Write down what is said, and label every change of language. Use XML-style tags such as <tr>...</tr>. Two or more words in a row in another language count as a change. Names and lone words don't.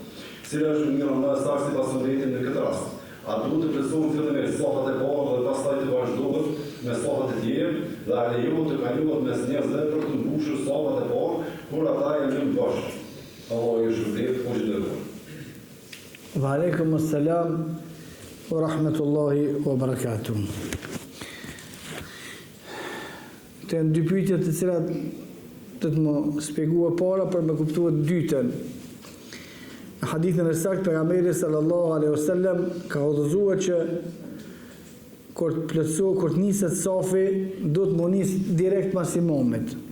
<sq>Cila është mënyra më e saktë sipas sunnetit në këtë rast? A duhet të plotësohen fillimisht safat e parë dhe pastaj të vazhdohet me safat e tjera dhe a lejohet të kalohet mes njerëzve për të mbushur safat e parë kur ata janë në bashkë? Allah ju shpërblet, po gjithëruar.</sq> <ar>وعليكم السلام ورحمة الله وبركاته.</ar> <sq>Të janë dy pyetje të cilat të më shpjegua para për me kuptuar dytën. Në hadithin e saktë pejgamberi</sq> <ar>صلى الله عليه وسلم</ar> <sq>ka udhëzuar që kur të niset safi, do të më nis direkt pas imamit.</sq>